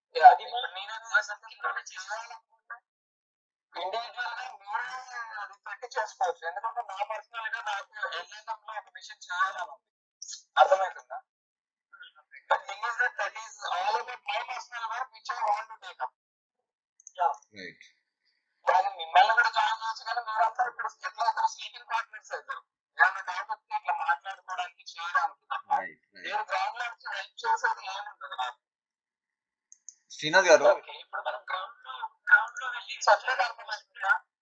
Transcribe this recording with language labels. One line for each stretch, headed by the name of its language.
Telugu: అది నేను అసలు చేయాలనుకుంటే ఇండివిజువల్ గా మీరు అది పెట్టి చేసుకోవచ్చు. ఎందుకంటే నా పర్సనల్ గా నాకు ఎల్ఎల్ఎం లో ఒక మిషన్ చేయాలని ఉంది. అర్థమవుతుందా?
English: The thing is that is all about my personal work which I want to take up. Yeah. Right
Telugu: దాన్ని మిమ్మల్ని కూడా జాయిన్ చేయొచ్చు, కానీ మీరంతా ఇప్పుడు ఎట్లా అవుతారు, స్లీపింగ్ పార్ట్నర్స్ అవుతారు. ఏమన్నా డౌట్ వస్తే ఇట్లా మాట్లాడుకోవడానికి చేయడానికి తప్ప
English: right right
Telugu: నేను గ్రౌండ్ లో హెల్ప్ చేసేది ఏముండదు నాకు. శ్రీనాథ్ గారు ఓకే, ఇప్పుడు మనం గ్రౌండ్ లో వెళ్ళి సపరేట్ అర్థమవుతుందా?